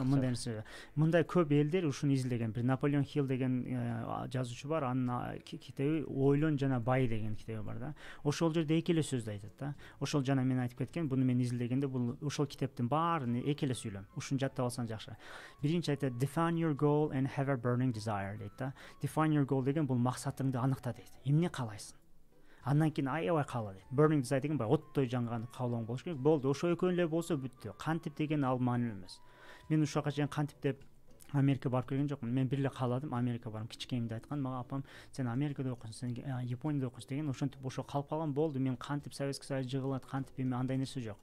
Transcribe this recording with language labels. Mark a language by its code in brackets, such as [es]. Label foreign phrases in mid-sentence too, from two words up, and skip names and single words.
[ky] Мындай нерсе, мындай көп элдер ушуну изилдеген. Бир Наполеон Хилл деген жазуучу бар, анын китеби Ойлон жана бай деген китеби бар да. Ошол жерде эки эле сөздү айтат да. Ошол жана мен айтып кеткен, буну мен изилдегенде бул ошол китептин баарын эки эле сүйлөм. Ушуну жаттап алсаң жакшы. Биринчи айтат, [en] define your goal and have a burning desire [ky] дейт да. [en] Define your goal [ky] деген бул максатыңды аныкта дейт. Эмне каалайсың? Андан кийин аябай каала дейт. [en] Burning desire [ky] деген баягы оттой жанган каалооң болуш керек. Болду, ошо экөө эле болсо бүттү. Кантип деген ал маанилүү эмес. Мен ушул жака чейин кантип деп Америка барып келген жокмун. Мен бир эле кааладым Америка барам. Кичикемде айткан мага апам, сен Америкада окуйсуң, сен Японияда окуйсуң деген. Ошентип ошо калып калган. Болду, мен кантип Советский Союз жыгылат, кантип эме андай нерсе жок.